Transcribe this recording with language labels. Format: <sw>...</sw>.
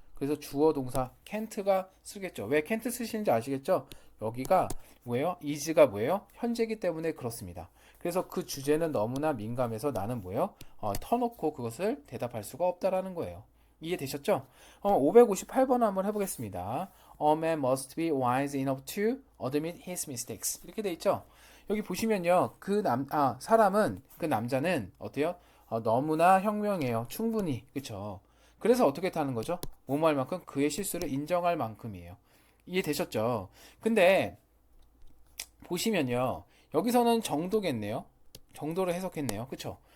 <ko>그래서 주어 동사 can't가 쓰겠죠. 왜 can't 쓰시는지 아시겠죠? 여기가 뭐예요? is가 뭐예요? 현재이기 때문에 그렇습니다. 그래서 그 주제는 너무나 민감해서 나는 뭐예요? 터놓고 그것을 대답할 수가 없다라는 거예요. 이해되셨죠? 558번 한번 해보겠습니다.</ko> <en>A man must be wise enough to admit his mistakes.</en> <ko>이렇게 돼 있죠? 여기 보시면요. 사람은, 그 남자는 어때요? 너무나 현명해요. 충분히. 그쵸? 그래서 어떻게 타는 거죠? 뭐뭐 할 만큼 그의 실수를 인정할 만큼이에요. 이해되셨죠? 근데 보시면요. 여기서는 정도겠네요. 정도를 해석했네요. 그쵸?</ko>